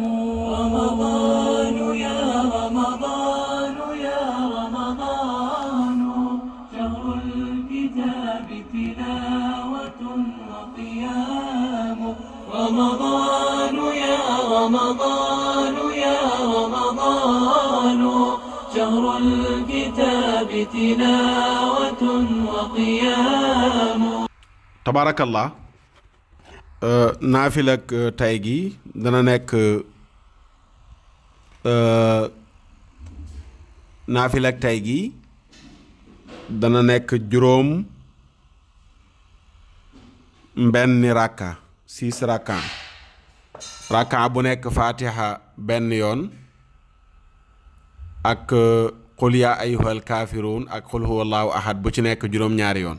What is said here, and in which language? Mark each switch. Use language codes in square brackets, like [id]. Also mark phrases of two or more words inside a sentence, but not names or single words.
[ar] رمضان يا رمضان يا رمضان شهر الكتاب تلاوة وقيام. رمضان يا رمضان يا رمضان شهر الكتاب تلاوة وقيام. tabarakallah. [wo] naafilak tay gi dana nekk naafilak tay gi dana nekk juróom benn rakka 6 rakka bu nekk fatiha benn yoon ak [ar] قل يا أيها الكافرون [wo] ak [ar] قل هو الله أحد [wo] bu ci nekk juróom-ñaari yoon.